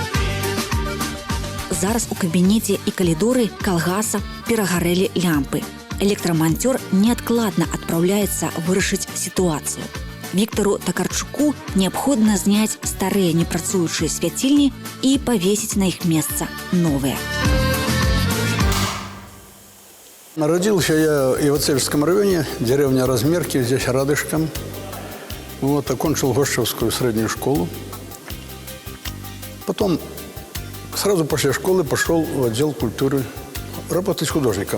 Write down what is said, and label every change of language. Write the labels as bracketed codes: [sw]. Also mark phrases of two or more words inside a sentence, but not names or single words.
[be] Зараз у кабінеце і калідоры калгаса перагарэлі лямпы. электромонтёр неадкладна адпраўляецца вырашыць сітуацыю. Виктору Токарчуку неабходна зняць старыя непрацуючыя свяцільні і павесіць на іх месца новыя. [ru] Родился я в Ивацевском районе, деревня Размерки, здесь рядышком. Вот, окончил Гощевскую среднюю школу. Потом сразу после школы пошел в отдел культуры работать художником.